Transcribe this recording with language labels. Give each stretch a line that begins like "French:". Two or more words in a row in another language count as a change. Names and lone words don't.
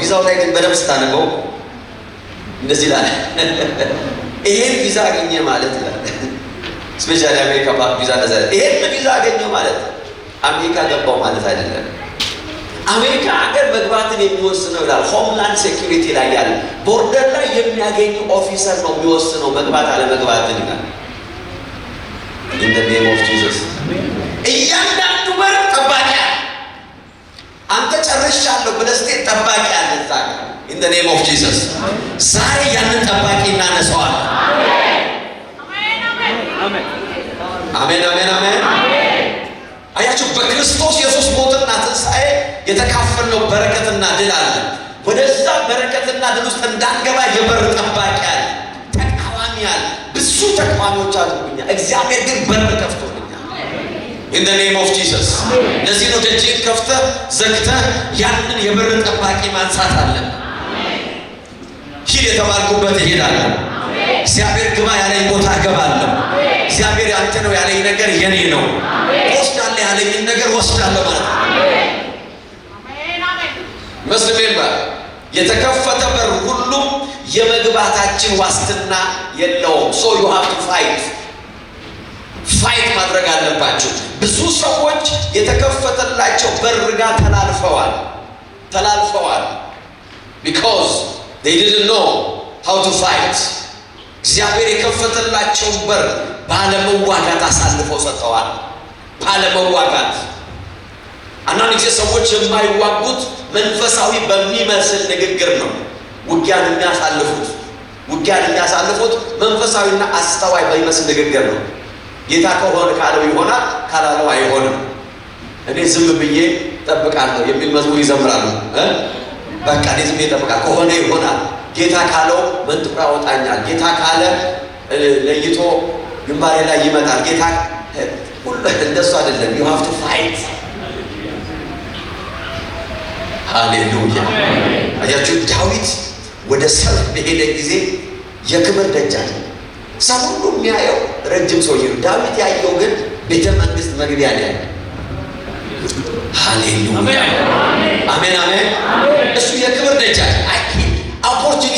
Amharic: ቪዛው ላይ ግን በደንብ ስታነበው እንደዚህ ይላል፣ ይሄን ቪዛ አገኘ ማለት ይላል። ስፔሻሊ አሜሪካ ቪዛ እንደዛ ይሄን ቪዛ አገኘው ማለት አሜሪካ ገባው ማለት አይደለም። አሜሪካ ሀገር መግባትን የሚወስነው ይላል ሆምላንድ ሴኩሪቲ ላይ ያለ ቦርደር ላይ የሚያገኙ ኦፊሰር ነው የሚወስነው መግባት አለመግባትን ይላል።
English: in the name of Jesus
Amharic: እያንዳንዱ በር ጠባቂ አለ። አንተ ጨርሻለሁ ብለህ ስትሄድ ጠባቂ አለ እዛ ጋር።
English: in the name of Jesus
Amharic: ዛሬ ያንን ጠባቂ እናነሳዋለን። አሜን አሜን አሜን። አያችሁ በክርስቶስ ኢየሱስ ሞትና ትንሣኤ የተካፈልነው በረከትና ድል አለ። ወደዛ በረከትና ድል ውስጥ እንዳንገባ የበር ጠባቂ አለ፣ ተቃዋሚ አለ። ብዙ ተቃዋሚዎች አሉብኛ፣ እግዚአብሔር ግን በር ከፍቶልኛል።
English: in the name of Jesus
Amharic: ለዚህ ነው ደጅን ከፍተህ ዘግተህ ያንን የበር ጠባቂ ማንሳት አለብህ። ሂድ የተባልኩበት እሄዳለሁ። እግዚአብሔር ግባ ያለኝ ቦታ እገባለሁ። እግዚአብሔር ያንተ ነው ያለኝ ነገር የኔ ነው። ወስዳለሁ ያለኝን ነገር ወስዳለሁ ማለት ነው። መስለምባ የተከፈተ በር ሁሉ የመግባታችን ዋስትና የለውም።
English: so you have to
Amharic: ፋይት ማድረግ አለባችሁ። ብዙ ሰዎች የተከፈተላቸው በር ጋር ተላልፈዋል
English: because they didn't know how to fight።
Amharic: እግዚአብሔር የከፈተላቸው በር ባለመዋጋት አሳልፈው ሰጥተዋል። ባለመዋጋት አንዳንድ ጊዜ ሰዎች የማይዋጉት መንፈሳዊ በሚመስል ንግግር ነው ውጊያን የሚያሳልፉት መንፈሳዊና አስተዋይ በሚመስል ንግግር ነው። ጌታ ከሆነ ካለው ይሆናል፣ ካላለው አይሆንም። እኔ ዝም ብዬ ጠብቃለሁ የሚል መዝሙር ይዘምራሉ። በቃ እኔ ዝም ብዬ ጠብቃለሁ፣ ከሆነ ይሆናል። ጌታ ካለው መንጥቆ ያወጣኛል። ጌታ ካለ ለይቶ ግንባሬ ላይ ይመጣል። ጌታ ሁሉ እንደሱ አይደለም።
English: you have to fight።
Amharic: ሃሌሉያ። አያችሁ ዳዊት ወደ ሰልፍ በሄደ ጊዜ የክብር ደጃፍ ሰው ሁሉ የሚያየው ረጅም ሰውዬ ነው። ዳዊት ያየው ግን ቤተ መንግስት መግቢያ ላይ ያለ። ሃሌሉያ አሜን አሜን። እሱ የክብር ደጃፍ ኦፖርቹኒቲ